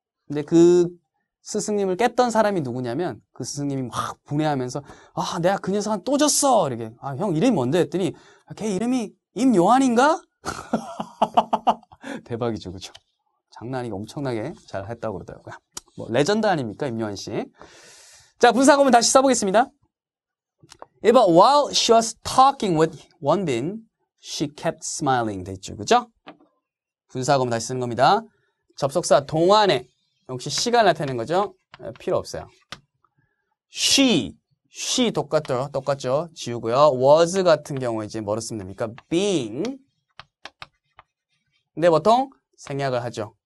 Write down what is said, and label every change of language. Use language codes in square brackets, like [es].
[ko] 근데 그 스승님을 깼던 사람이 누구냐면, 그 스승님이 막 분해하면서, 아, 내가 그 녀석한테 또 졌어! 이렇게, 아, 형 이름이 뭔데? 했더니, 걔 이름이 임요한인가? 대박이죠, 그죠? 장난 아니고 엄청나게 잘 했다고 그러더라고요. 뭐, 레전드 아닙니까, 임요한 씨? 자, 분사구문 다시 써보겠습니다. [en] 1번, while she was talking with 원빈, she kept smiling. [ko] 됐죠, 그죠? 분사구문 다시 쓰는 겁니다. 접속사 동안에, 역시 시간 나타내는 거죠? 필요 없어요. she 똑같죠? 지우고요. was 같은 경우에 이제 뭐로 쓰면 됩니까? being. 근데 보통 생략을 하죠.